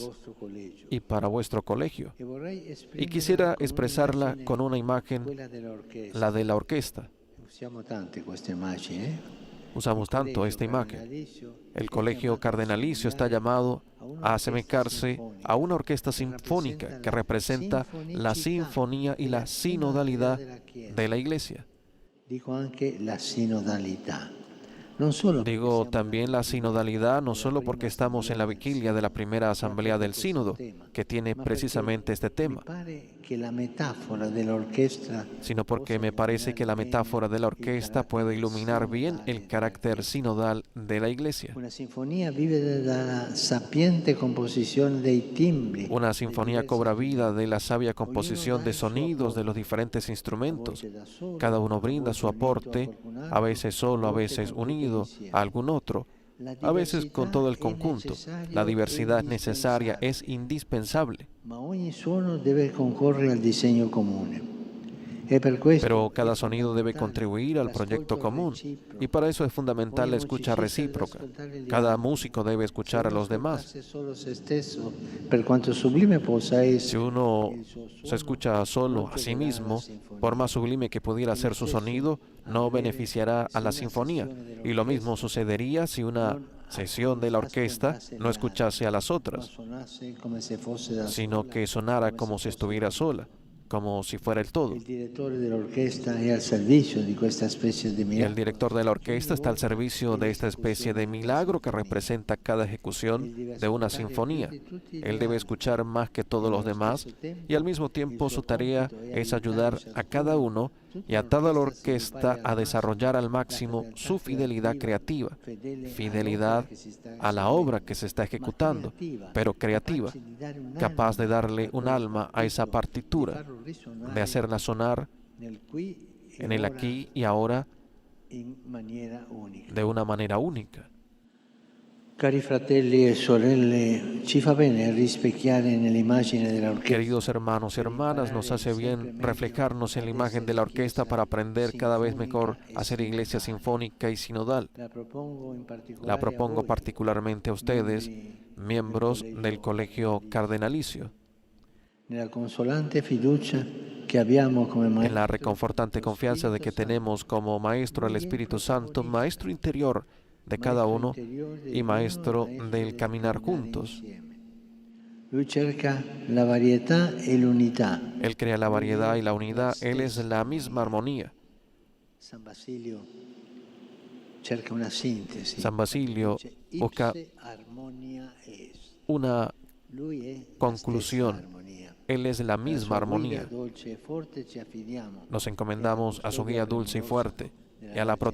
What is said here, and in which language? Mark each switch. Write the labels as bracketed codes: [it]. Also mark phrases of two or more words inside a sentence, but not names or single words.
[it] vostro collegio [es] y para vuestro colegio. [it] e vorrei [es] Y [it] esprimerla [es] quisiera con expresarla [it] un'immagine, [es] con una imagen, [it] quella dell'orchestra. [es] la de la orquesta. [it] Usiamo tante queste immagini, [es] Usamos tanto esta imagen. El colegio cardenalicio está llamado a asemejarse a una orquesta sinfónica que representa la sinfonía y la sinodalidad de la Iglesia. [it] Dico anche la sinodalità. Non solo perché [es] Digo [it] siamo [es] también la sinodalidad, no solo porque estamos en la vigilia de la primera asamblea del sínodo, que tiene precisamente este tema, [it] mi pare che la metafora dell'orchestra [es] sino porque me parece que la metáfora de la orquesta puede iluminar bien el carácter sinodal de la Iglesia. [it] una sinfonia vive dalla sapiente composizione dei timbri. [es] Una sinfonía cobra vida de la sabia composición de sonidos de los diferentes instrumentos. Cada uno brinda su aporte, a veces solo, a veces unido a algún otro, a veces con todo el conjunto. La diversidad necessaria es indispensable, [it] Ma ogni suono deve concorrere al disegno comune. E per questo [es] pero cada sonido debe contribuir al proyecto común, y para eso es fundamental la escucha recíproca. Cada músico debe escuchar a los demás. [it] solo se stesso, per quanto sublime possa [es] Si [it] essere, [es] uno se escucha solo a sí mismo, por más sublime que pudiera ser su sonido, no beneficiará a la sinfonía. Y lo mismo sucedería si una sesión de la orquesta no escuchase a las otras, [it] suonasse come se fosse da [es] sino que sonara como si estuviera sola, como si fuera el todo. [it] Il direttore dell'orchestra è al servizio di questa specie di [es] Y el [it] miracolo. [es] director de la orquesta está al servicio de esta especie de milagro que representa cada ejecución de una sinfonía. Él debe escuchar más que todos los demás y al mismo tiempo su tarea es ayudar a cada uno y a toda la orquesta a desarrollar al máximo su fidelidad creativa, fidelidad a la obra que se está ejecutando, pero creativa, capaz de darle un alma a esa partitura, de hacerla sonar [it] Nel qui e [es] en el [it] ora [es] aquí y ahora [it] in maniera unica. [es] de una manera única. [it] Cari fratelli e sorelle, ci fa bene rispecchiare nell'immagine dell'orchestra. [es] Queridos hermanos y hermanas, nos hace bien reflejarnos en la imagen de la orquesta para aprender cada vez mejor a ser iglesia sinfónica y sinodal. [it] La propongo in particolare [es] La [it] a [es] propongo [it] voi, [es] particularmente a ustedes, miembros del colegio cardenalicio, [it] nella consolante fiducia che abbiamo come [es] en la [it] maestro [es] reconfortante confianza de que tenemos como maestro el Espíritu Santo, maestro interior de cada uno y maestro del caminar juntos. [it] Lui cerca la varietà e l'unità. [es] Él crea la variedad y la unidad, Él es la misma armonía. [it] San Basilio cerca una sintesi. [es] San Basilio [it] Dice, [es] busca [la] ipse harmonia est. [es] una [it] Lui è la [es] conclusión. [it] stessa armonia. [es] Él es la [it] Alla [es] misma [it] sua guida [es] armonía. [it] dolce e forte ci affidiamo [es] Nos [it] e alla [es] encomendamos a su [it] custodia [es] guía dulce y [it] premurosa [es] fuerte [it] della [es] y a la [it] Vergine Maria.